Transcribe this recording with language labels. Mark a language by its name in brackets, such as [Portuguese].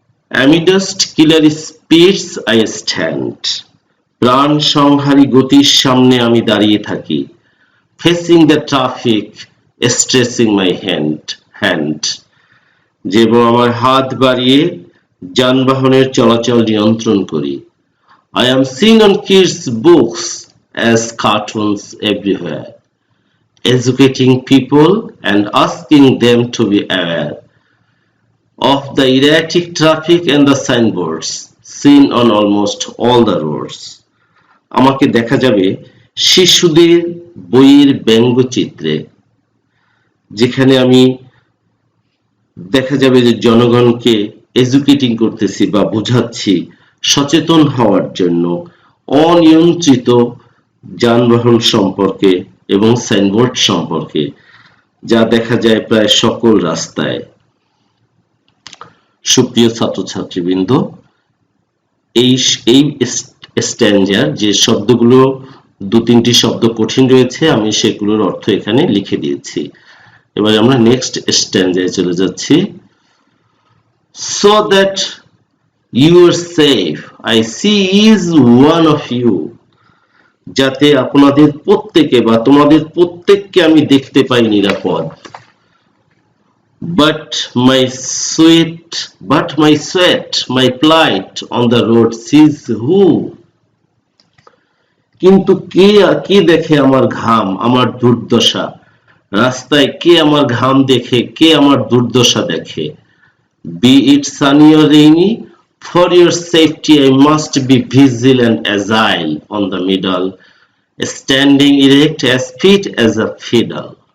[English] Amidst killer speeds I stand, [Bangla] প্রাণ সংহারী গতির সামনে আমি দাঁড়িয়ে থাকি। [English] Facing the traffic, stretching my hand, [Bangla] যেবো আমার হাত বাড়িয়ে যানবাহনের চলাচল নিয়ন্ত্রণ করি। [English] I am seen on kids' books as cartoons everywhere, educating people and asking them to be aware of the erratic traffic and the signboards seen on almost all the roads. [Bangla] আমাকে দেখা যাবে শিশুদের বইয়ের ব্যঙ্গচিত্রে, যেখানে আমি দেখা যাবে যে জনগণকে এডুকেটিং করতেছি বা বোঝাচ্ছি সচেতন হওয়ার জন্য অনিয়ন্ত্রিত যানবাহন সম্পর্কে এবং সাইনবোর্ড সম্পর্কে, যা দেখা যায় প্রায় সকল রাস্তায়। সুপ্রিয় ছাত্রছাত্রীবৃন্দ, এই স্ট্যাঞ্জার যে শব্দগুলো, দু তিনটি শব্দ কঠিন রয়েছে, আমি সেগুলোর অর্থ এখানে লিখে দিয়েছি। এবার আমরা নেক্সট স্ট্যাঞ্জায় চলে যাচ্ছি। [English] So that you are safe, I see is one of you. [Bangla] যাতে আপনাদের প্রত্যেকে বা তোমাদের প্রত্যেককে আমি দেখতে পাই নিরাপদ। [English] But my sweat, my plight on the road sees who? [Bangla] কিন্তু কে দেখে আমার ঘাম, আমার দুর্দশা? রাস্তায় কে আমার ঘাম দেখে, কে আমার দুর্দশা দেখে? [English] Be it sunny or rainy, for your safety I must be vigilant and agile on the middle, standing erect as fit as a fiddle.